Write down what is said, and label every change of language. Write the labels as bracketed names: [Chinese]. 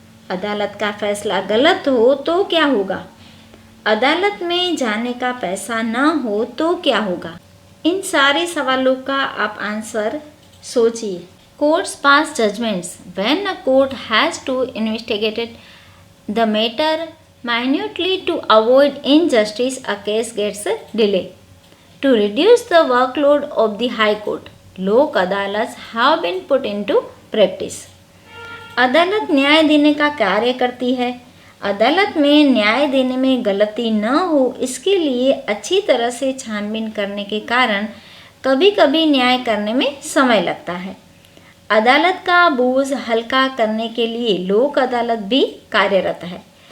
[Hindi] अदालत का फैसला गलत हो तो क्या होगा। अदालत में जाने का पैसा न हो तो क्या होगा। इन सारे सवालों का आप आंसर सोचिए। [English] Courts pass judgments when a court has to investigate the matter minutely to avoid injustice, a case gets a delay. To reduce the workload of the High Court, Lok Adalat have been put into practice. [Hindi] अदालत न्याय देने का कार्य करती है। अदालत में न्याय देने में गलती न हो इसके लिए अच्छी तरह से छानबीन करने के कारण कभी कभी न्याय करने में समय लगता है। अदालत का बोझ हल्का करने के लिए लोक अदालत भी कार्यरत है।